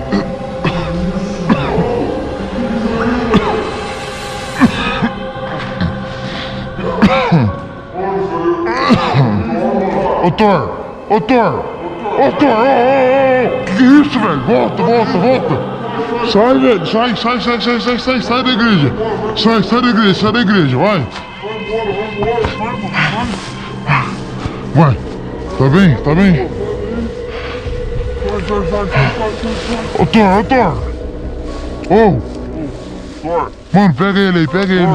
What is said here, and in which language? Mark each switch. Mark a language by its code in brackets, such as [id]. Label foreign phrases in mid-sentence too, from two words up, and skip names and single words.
[pt] Ô Thor! Ô Thor! Ô Thor! Que é isso, velho? Volta, volta, volta! Sai, velho! Sai, sai, sai, sai, sai, sai, sai da igreja! Sai, sai da igreja, sai da igreja, vai! Vai! Tá bem? Tá bem? Ô Thor! Ô Thor! Ô! Mano, pega ele aí, pega ele!